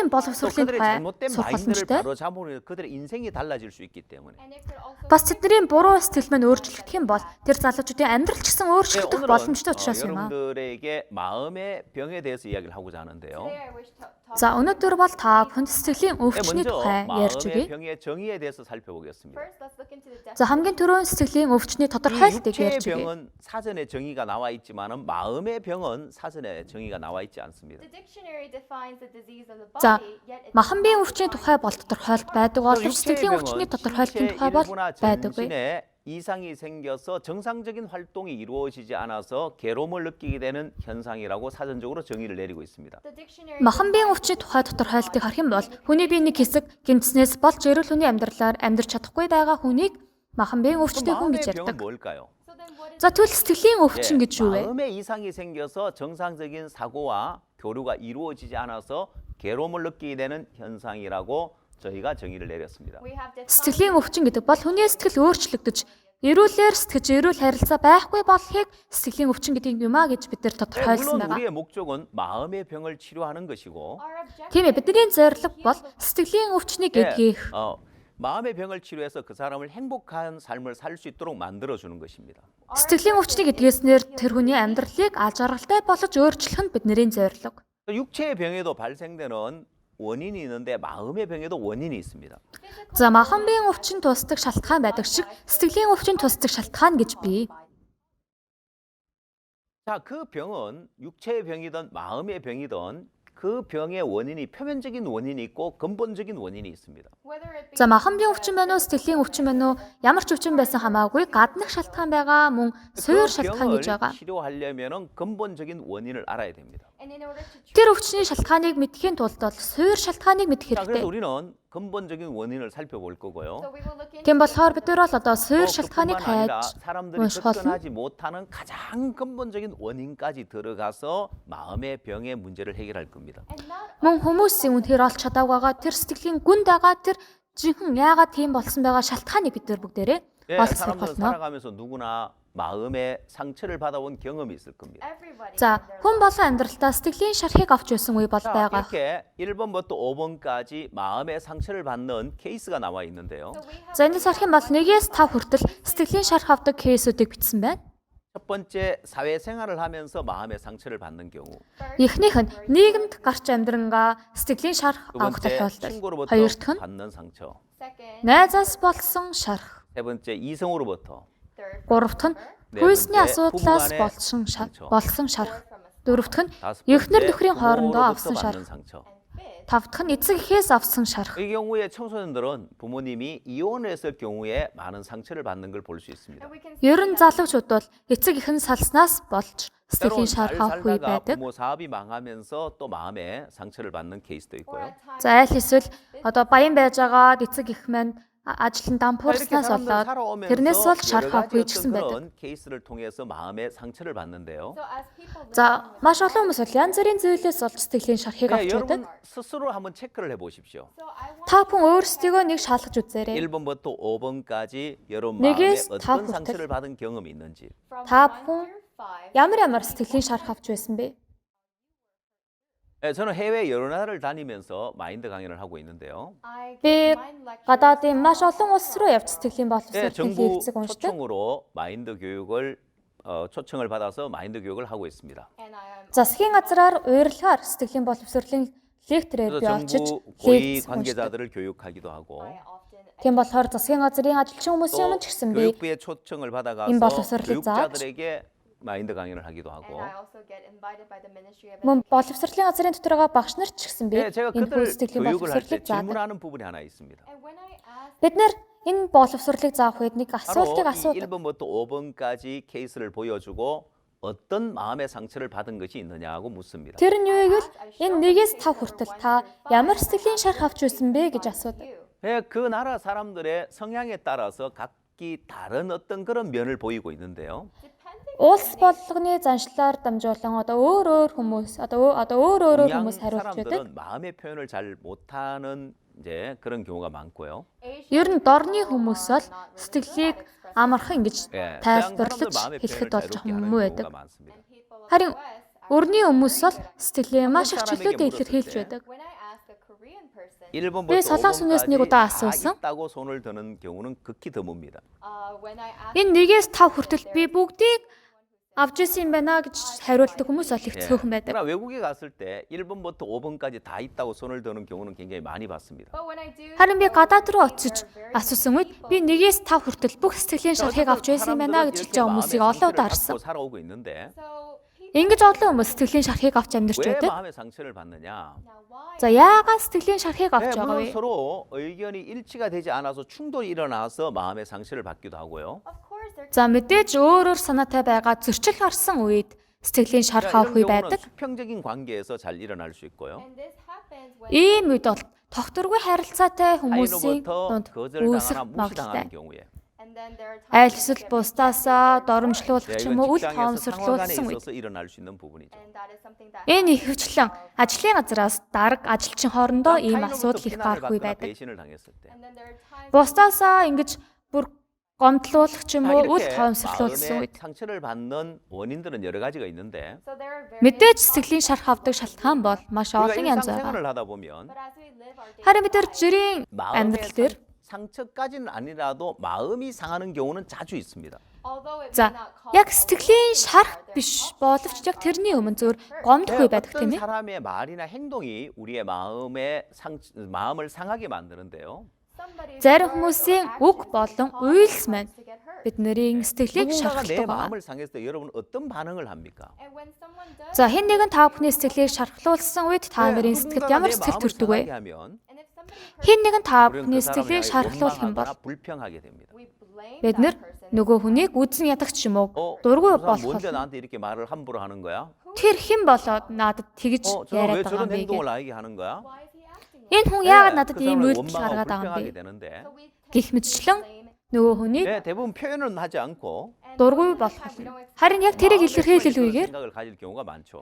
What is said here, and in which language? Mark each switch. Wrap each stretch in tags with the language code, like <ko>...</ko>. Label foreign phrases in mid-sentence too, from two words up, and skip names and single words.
<ko>또</ko> <mn>боловсролын</mn> <ko>그들의</ko> <mn>тухай</mn> <ko>잘못된</ko> <mn>сурах</mn> <ko>마인드를</ko> <mn>боломжтой.</mn> <ko>바로 잡으면 그들의 인생이 달라질 수 있기 때문에</ko> <mn>Бас тэдний буруу сэтгэл маань өөрчлөгдөх юм бол тэр залуучуудын амьдрал ч гэсэн</mn> <ko>예,</ko> <mn>өөрчлөгдөх</mn> <ko>오늘은</ko> <mn>боломжтой учраас юм аа.</mn> <ko>여러분들에게 마음의 병에 대해서 이야기를 하고자 하는데요.</ko> <mn>За өнөөдөр бол та бүхэнд сэтгэлийн</mn> <ko>예,</ko> <mn>өвчний</mn> <ko>먼저</ko> <mn>тухай ярьж</mn> <ko>마음의</ko> <mn>өгье.</mn> <ko>병의 정의에 대해서 살펴보겠습니다.</ko> <mn>За хамгийн түрүүн сэтгэлийн өвчний</mn> <ko>이</ko> <mn>тодорхойлолтыг</mn> <ko>육체의</ko> <mn>ярьж өгье.</mn> <ko>병은 사전에 정의가 나와 있지만은 마음의 병은 사전에 정의가 나와 있지 않습니다.</ko> <mn>За махан биеийн өвчний тухай бол тодорхойлолт байдаг боловч</mn> <ko>육체의</ko> <mn>сэтгэлийн өвчний</mn> <ko>병은</ko> <mn>тодорхойлолтын</mn> <ko>신체</ko> <mn>тухай бол</mn> <ko>일부나</ko> <mn>байдаггүй.</mn> <ko>전신에 이상이 생겨서 정상적인 활동이 이루어지지 않아서 괴로움을 느끼게 되는 현상이라고 사전적으로 정의를 내리고 있습니다.</ko> <mn>Махан биеийн өвчний тухай тодорхойлтыг харах юм бол хүний биений хэсэг гэмтснээс болж эрүүл хүний амьдралаар амьдрч чадахгүй байгаа хүнийг махан биеийн өвчтэй хүн гэж</mn> <ko>마음의 병은</ko> <mn>ярьдаг.</mn> <ko>뭘까요?</ko> <mn>За тэгвэл сэтгэлийн өвчин</mn> <ko>예,</ko> <mn>гэж юу вэ?</mn> <ko>마음의 이상이 생겨서 정상적인 사고와 교류가 이루어지지 않아서 괴로움을 느끼게 되는 현상이라고 저희가 정의를 내렸습니다.</ko> <mn>Сэтгэлийн өвчин гэдэг бол хүний сэтгэл өөрчлөгдөж, эрүүлэр сэтгэж, эрүүл харилцаа байхгүй болохыг сэтгэлийн өвчин гэдэг юм а гэж бид нар</mn> <ko>예,</ko> <mn>тодорхойлсон</mn> <ko>물론</ko> <mn>байгаа.</mn> <ko>우리의 목적은 마음의 병을 치료하는 것이고</ko> <mn>Тийм ээ, бидний зорилго бол сэтгэлийн өвчнийг</mn> <ko>예,</ko> <mn>эдгэх.</mn> <ko>마음의 병을 치료해서 그 사람을 행복한 삶을 살 수 있도록 만들어 주는 것입니다.</ko> <mn>Сэтгэлийн өвчнийг эдгэснээр тэр хүний амьдралыг аз жаргалтай болгож өөрчлөх нь бидний зорилго.</mn> <ko>육체의 병에도 발생되는 원인이 있는데 마음의 병에도 원인이 있습니다.</ko> <mn>За махан биеийн өвчин тусдаг шалтгаан байдаг шиг сэтгэлийн өвчин тусдаг шалтгаан гэж бий.</mn> <ko>자, 그 병은 육체의 병이든 마음의 병이든 그 병의 원인이 표면적인 원인이 있고 근본적인 원인이 있습니다.</ko> <mn>За махан биеийн өвчин байна уу, сэтгэлийн өвчин байна уу, ямар ч өвчин байсан хамаагүй гаднах шалтгаан байгаа мөн суурь шалтгаан гэж байгаа.</mn> <ko>치료하려면은 근본적인 원인을 알아야 됩니다.</ko> <mn>Тэр өвчний шалтгааныг мэдхийн тулд бол суурь шалтгааныг мэдэх</mn> <ko>자, 그래서</ko> <mn>хэрэгтэй.</mn> <ko>우리는 근본적인 원인을 살펴볼 거고요.</ko> <mn>Тийм болохоор бид нар бол одоо</mn> <ko>또</ko> <mn>суурь</mn> <ko>그뿐만</ko> <mn>шалтгааныг</mn> <ko>아니라</ko> <mn>хайж</mn> <ko>사람들이</ko> <mn>унших болно.</mn> <ko>접근하지 못하는 가장 근본적인 원인까지 들어가서 마음의 병의 문제를 해결할 겁니다.</ko> <mn>Мөн хүмүүсийн үнээр олж чадаагүй байгаа тэр сэтгэлийн гүнд байгаа тэр жинхэнэ яагаад тийм болсон байгаа шалтгааныг бид нар бүгдээрээ</mn> <ko>예,</ko> <mn>олж сурах</mn> <ko>사람들은</ko> <mn>болно.</mn> <ko>살아가면서 누구나 마음의 상처를 받아온 경험이 있을 겁니다.</ko> <mn>За хүн болон амьдралдаа сэтгэлийн шархыг авч байсан үе бол</mn> <ko>자,</ko> <mn>байгаа.</mn> <ko>이렇게 1번부터 5번까지 마음의 상처를 받는 케이스가 나와 있는데요.</ko> <mn>За энэ сарх юм бол 1-ээс 5 хүртэл сэтгэлийн шарх авдаг кейсүүдийг бичсэн байна.</mn> <ko>첫 번째 사회생활을 하면서 마음의 상처를 받는 경우,</ko> <mn>Эхнийх нь нийгэмд гарч амьдрангаа сэтгэлийн шарх</mn> <ko>두</ko> <mn>авах</mn> <ko>번째</ko> <mn>тохиолдол.</mn> <ko>친구로부터</ko> <mn>Хоёр дахь нь</mn> <ko>받는 상처,</ko> <mn>найзаас болсон шарх.</mn> <ko>세 번째 이성으로부터,</ko> <mn>Гурав дахь нь</mn> <ko>네</ko> <mn>хүйсний</mn> <ko>번째</ko> <mn>асуудлаас</mn> <ko>부부간의</ko> <mn>болсон</mn> <ko>상처.</ko> <mn>шарх. Дөрөв дахь нь</mn> <ko>다섯</ko> <mn>эхнэр</mn> <ko>번째</ko> <mn>нөхрийн хоорондоо</mn> <ko>부모로부터</ko> <mn>авсан</mn> <ko>받는</ko> <mn>шарх.</mn> <ko>상처.</ko> <mn>Тав дахь нь эцэг эхээс авсан шарх.</mn> <ko>이 경우에 청소년들은 부모님이 이혼했을 경우에 많은 상처를 받는 걸 볼 수 있습니다.</ko> <mn>Ер нь залуучууд бол эцэг эхэн салснаас болж</mn> <ko>때론</ko> <mn>сэтгэлийн</mn> <ko>잘</ko> <mn>шарх авах үе</mn> <ko>살다가</ko> <mn>байдаг.</mn> <ko>부모 사업이 망하면서 또 마음에 상처를 받는 케이스도 있고요.</ko> <mn>За аль эсвэл одоо баян байж байгаад эцэг эх маань ажил нь</mn> <ko>이렇게</ko> <mn>дампуурснаас</mn> <ko>사람들</ko> <mn>болоод тэрнээс</mn> <ko>살아오면서</ko> <mn>бол</mn> <ko>여러</ko> <mn>шарх авах</mn> <ko>가지</ko> <mn>үе ч гэсэн</mn> <ko>어떤</ko> <mn>байдаг.</mn> <ko>그런 케이스를 통해서 마음의 상처를 받는데요.</ko> <mn>За маш олон хүмүүс бол янз бүрийн зүйлээс болж сэтгэлийн шархыг</mn> <ko>네,</ko> <mn>авч байдаг.</mn> <ko>여러분 스스로 한번 체크를 해보십시오.</ko> <mn>Та бүхэн өөрсдийгөө нэг шалгаж үзээрэй.</mn> <ko>1번부터 5번까지 여러분</ko> <mn>нэгээс</mn> <ko>마음에 다 어떤</ko> <mn>хүртэл.</mn> <ko>상처를 받은 경험이 있는지.</ko> <mn>Та бүхэн ямар сэтгэлийн шарх авч байсан бэ?</mn> <ko>네, 저는 해외 여러 나라를 다니면서 마인드 강연을 하고 있는데요.</ko> <mn>Би гадаадын маш олон улс руу явж сэтгэлийн</mn> <ko>네,</ko> <mn>боловсролын</mn> <ko>정부</ko> <mn>лекцэг уншдаг.</mn> <ko>초청으로 마인드 교육을 초청을 받아서 마인드 교육을 하고 있습니다.</ko> <mn>Засгийн газраар уйрлагаар сэтгэлийн боловсролын лектрээр</mn> <ko>그래서</ko> <mn>би очиж</mn> <ko>정부 고위</ko> <mn>лекц уншдаг.</mn> <ko>관계자들을 교육하기도 하고</ko> <mn>Тийм болохоор засгийн газрын ажилчин хүмүүсийн өмнө ч гэсэн</mn> <ko>또</ko> <mn>би</mn> <ko>교육부의 초청을 받아가서</ko> <mn>임 боловсролыг</mn> <ko>교육자들에게 마인드 강연을 하기도 하고</ko> <mn>мөн боловсролын газрын дотор байгаа багш нар ч гэсэн би</mn> <ko>네, 제가</ko> <mn>энэ</mn> <ko>그들</ko> <mn>хөл сэтгэлийн</mn> <ko>교육을 할 때</ko> <mn>боловсролыг заадаг.</mn> <ko>질문하는 부분이 하나 있습니다.</ko> <mn>Бид нэр энэ боловсролыг заах үед нэг</mn> <ko>바로</ko> <mn>асуултыг</mn> <ko>이</ko> <mn>асуудаг.</mn> <ko>1번부터 5번까지 케이스를 보여주고 어떤 마음의 상처를 받은 것이 있느냐고 묻습니다.</ko> <mn>Тэр нь юу гэвэл энэ 1-ээс 5 хүртэл та ямар сэтгэлийн шарх авч байсан бэ гэж асуудаг.</mn> <ko>네, 그 나라 사람들의 성향에 따라서 각기 다른 어떤 그런 면을 보이고 있는데요.</ko> <mn>Улс болгоны заншлаар дамжуулан одоо өөр хүмүүс өөр</mn> <ko>동양</ko> <mn>хүмүүс хариулж байдаг.</mn> <ko>사람들은 마음의 표현을 잘 못하는 이제 그런 경우가 많고요.</ko> <mn>Ер нь дорны хүмүүс бол сэтгэлийг амархан ингэж</mn> <ko>예, 서양 사람들</ko> <mn>тайлбарлаж</mn> <ko>마음의</ko> <mn>хэлэхэд</mn> <ko>표현을</ko> <mn>бол</mn> <ko>자유롭게</ko> <mn>жоохон</mn> <ko>하는</ko> <mn>муу</mn> <ko>경우가</ko> <mn>байдаг.</mn> <ko>많습니다.</ko> <mn>Харин өрний хүмүүс бол сэтгэлээ маш их</mn> <ko>사람에게</ko> <mn>чөлөөтэй</mn> <ko>물었을</ko> <mn>илэрхийлж</mn> <ko>때</ko> <mn>байдаг.</mn> <ko>1번부터 왜 설랑순 5번까지 뉴스니고 다 다 왔었어? 있다고 손을 드는 경우는 극히 드뭅니다.</ko> <mn>Энэ 1-ээс 5 хүртэл би бүгдийг авч ирсэн юм байна гэж хариулдаг хүмүүс бол их</mn> <ko>예.</ko> <mn>цөөхөн байдаг.</mn> <ko>그러나 외국에 갔을 때 1번부터 5번까지 다 있다고 손을 드는 경우는 굉장히 많이 봤습니다.</ko> <mn>Харин би гадаад руу очиж асуусан үед би 1-ээс 5 хүртэл бүх сэтгэлийн шалхыг авч байсан юм байна гэж хэлж байгаа хүмүүсийг олон удаа харсан.</mn> <ko>살아오고 있는데</ko> <mn>Ингэж олон хүмүүс сэтгэлийн шархыг авч амьдарч</mn> <ko>왜</ko> <mn>байдаг.</mn> <ko>마음의 상처를 받느냐?</ko> <mn>За яагаад сэтгэлийн шархыг</mn> <ko>네,</ko> <mn>авч байгаа</mn> <ko>물론</ko> <mn>вэ?</mn> <ko>서로 의견이 일치가 되지 않아서 충돌이 일어나서 마음의 상처를 받기도 하고요.</ko> <mn>За мэдээж өөрөөр санаатай байгаа зөрчил гарсан үед сэтгэлийн шарх</mn> <ko>그러니까</ko> <mn>авах үе</mn> <ko>이런 경우는</ko> <mn>байдаг.</mn> <ko>수평적인 관계에서 잘 일어날 수 있고요.</ko> <mn>Ийм үед бол тогтворгүй харилцаатай хүмүүсийн</mn> <ko>타인으로부터</ko> <mn>дунд</mn> <ko>거절당하나</ko> <mn>үүсэх</mn> <ko>무시당하는</ko> <mn>магадaltaй.</mn> <ko>경우에.</ko> <mn>Аль эсвэл бусдаасаа доромжлуулах</mn> <ko>네,</ko> <mn>ч</mn> <ko>이건</ko> <mn>юм уу үл</mn> <ko>직장에서 상호 간에</ko> <mn>тоомсорлуулсан үед</mn> <ko>있어서 일어날 수 있는 부분이죠.</ko> <mn>энэ ихэвчлэн ажлын газраас дарга ажилчин хоорондоо ийм асуудал их гарах үе</mn> <ko>비난을 받거나</ko> <mn>байдаг.</mn> <ko>배신을 당했을 때.</ko> <mn>Бусдаасаа ингэж бүр гомдлуулах ч юм</mn> <ko>자,</ko> <mn>уу үл</mn> <ko>이렇게</ko> <mn>тоомсорлуулсан</mn> <ko>마음의</ko> <mn>үед</mn> <ko>상처를 받는 원인들은 여러 가지가 있는데</ko> <mn>мэдээж сэтгэлийн шарх авдаг шалтгаан бол маш</mn> <ko>우리가</ko> <mn>олон янз байгаа.</mn> <ko>일상생활을 하다 보면</ko> <mn>Харин бид нар жирийн</mn> <ko>마음의</ko> <mn>амьдрал дээр</mn> <ko>상처까지는 아니라도 마음이 상하는 경우는 자주 있습니다.</ko> <mn>за яг сэтгэлийн шарх биш боловч яг тэрний өмнө зөв гомдох үе байдаг</mn> <ko>어떤</ko> <mn>тийм ээ.</mn> <ko>사람의 말이나 행동이 우리의 마음을 상하게 만드는데요.</ko> <mn>Зарим хүмүүсийн үг болон үйлс маань бидний сэтгэлийг</mn> <ko>누군가가 내</ko> <mn>шархалдаг.</mn> <ko>마음을 상했을 때 여러분 어떤 반응을 합니까?</ko> <mn>За хэн нэгэн та бүхний сэтгэлийг шархлуулсан үед та нарын сэтгэлд ямар сэтгэл төрдөг вэ?</mn> <ko>하면</ko> <mn>Хэн нэгэн та</mn> <ko>우리는</ko> <mn>бүхний</mn> <ko>그 사람을</ko> <mn>сэтгэлийг</mn> <ko>향해</ko> <mn>шархлуулах юм бол</mn> <ko>원망하거나 불평하게 됩니다.</ko> <mn>бид нар нөгөө хүнийг үзэн ядагч юм уу</mn> <ko>저</ko> <mn>дургүй</mn> <ko>사람</ko> <mn>болох</mn> <ko>뭔데</ko> <mn>болно.</mn> <ko>나한테 이렇게 말을 함부로 하는 거야?</ko> <mn>Тэр хэн болоод надад тэгж</mn> <ko>저 사람 왜</ko> <mn>яриад байгаа</mn> <ko>저런</ko> <mn>юм бэ</mn> <ko>행동을</ko> <mn>гэж.</mn> <ko>나에게 하는 거야?</ko> <mn>Энэ хүн яагаад</mn> <ko>네,</ko> <mn>надад</mn> <ko>그</ko> <mn>ийм</mn> <ko>사람을</ko> <mn>үйлдэл</mn> <ko>원망하고</ko> <mn>гаргаад байгаа</mn> <ko>불평하게</ko> <mn>юм бэ?</mn> <ko>되는데</ko> <mn>Гэх мэтчлэн нөгөө хүнийг</mn> <ko>네, 대부분 표현은 하지 않고</ko> <mn>дургүй болох болно. Харин яг тэрийг</mn> <ko>마음에</ko> <mn>илэрхийлэлгүйгээр</mn> <ko>생각을 가질 경우가 많죠.</ko>